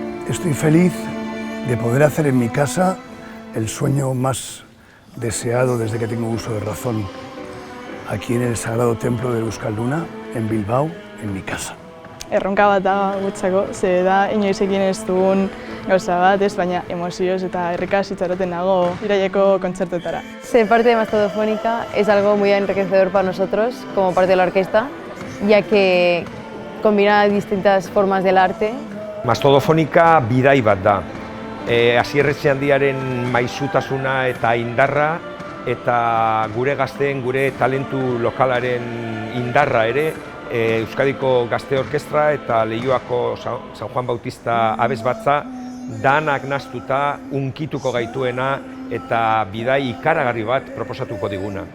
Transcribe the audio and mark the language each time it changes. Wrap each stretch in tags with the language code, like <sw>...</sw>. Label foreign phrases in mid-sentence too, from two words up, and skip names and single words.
<es>Estoy feliz de poder hacer en mi casa el sueño más deseado desde que tengo uso de razón, aquí en el Sagrado Templo de Euskalduna, en Bilbao, en mi casa.</es> <eu>Erronka bat da gutzako, ze da inoiz egin ez dugun gauza bat, baina emozioz eta errekaz itxaroten nago iraileko kontzertuetara.</eu> <es>Ser parte de Mastodofónica es algo muy enriquecedor para nosotros como parte de la orquesta, ya que combina distintas formas del arte.</es> <eu>Mastodofónica bidai bat da. Asier Etxeandiaren maizutasuna eta indarra, eta gure gazteen, gure talentu lokalaren indarra ere, Euskadiko Gazte Orkestra eta Leioako San Juan Bautista abesbatza danak nahastuta unkituko gaituena eta bidai ikaragarri bat proposatuko diguna.</eu>